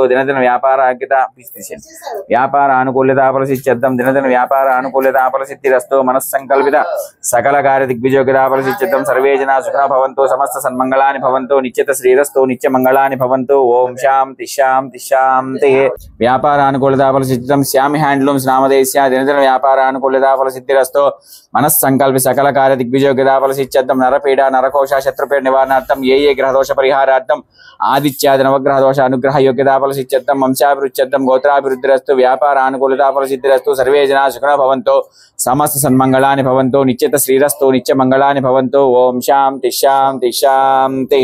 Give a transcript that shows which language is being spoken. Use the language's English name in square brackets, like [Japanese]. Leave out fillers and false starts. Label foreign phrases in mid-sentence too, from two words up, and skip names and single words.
[Sanskrit] दिनदिन व्यापार योग्यता व्यापार अनुकूल्यता फलसिद्ध्यर्थं दिनदिन व्यापार अनुकूल्यता फलसिद्धिरस्तु। मनस्संकल्पित सकल कार्य दिग्विजयोग्यता फलसिद्ध्यर्थं सर्वे जना सुखिनो भवन्तु समस्त सन्मंगलानि भवन्तु नित्यत श्रीरस्तु नित्यमंगलानि भवन्तु। ओम शांति शांति शांति। వ్యాపారానుకూలతాఫలసిద్ధిం శ్యామి హ్యాండ్లూమ్స్ నామధేయస్య దినదిన వ్యాపారానుకూలతాఫలసిద్ధిరస్తు మనస్సంకల్పి సకల కార్య దిగ్విజయోగ్యతాఫలసిద్ధ్యర్థం నరపీడ నరకోశ శత్రుపీడ నివారణార్థం ఏ గ్రహదోష పరిహారార్థం ఆదిత్యాది నవగ్రహ దోష అనుగ్రహ యోగ్యతాఫలసిద్ధ్యర్థం వంశాభివృద్ధ్యర్థం గోత్రాభివృద్ధిరస్తు వ్యాపారానుకూలతాఫలసిద్ధిరస్తు సర్వే జనా సుఖినో భవంతు సమస్త సన్మంగళాని భవంతు నిత్యత శ్రీరస్తు నిత్య మంగళాని భవంతు ఓం శాంతి శాంతి శాంతి.